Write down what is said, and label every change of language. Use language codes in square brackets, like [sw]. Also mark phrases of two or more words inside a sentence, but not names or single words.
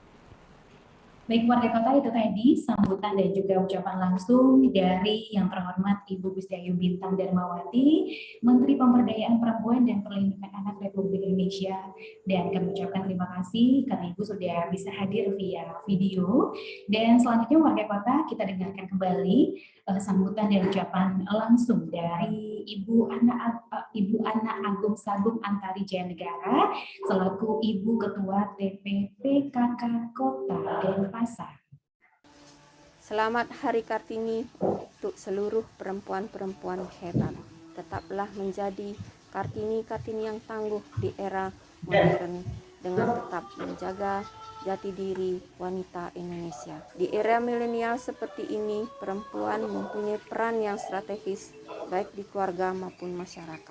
[id] Baik warga kota, itu tadi sambutan dan juga ucapan langsung dari yang terhormat Ibu Bustiayu Bintang Darmawati, Menteri Pemberdayaan Perempuan dan Perlindungan Anak Republik Indonesia. Dan kami ucapkan terima kasih karena Ibu sudah bisa hadir via video. Dan selanjutnya warga kota, kita dengarkan kembali sambutan dan ucapan langsung dari Ibu Ana Agung Sagung Antari Jaya Negara selaku Ibu Ketua TPPKK Kota Denpasar. Selamat Hari Kartini untuk seluruh perempuan-perempuan hebat. Tetaplah menjadi Kartini-Kartini yang tangguh di era modern dengan tetap menjaga jati diri wanita Indonesia. Di era milenial seperti ini, perempuan mempunyai peran yang strategis baik di keluarga maupun masyarakat.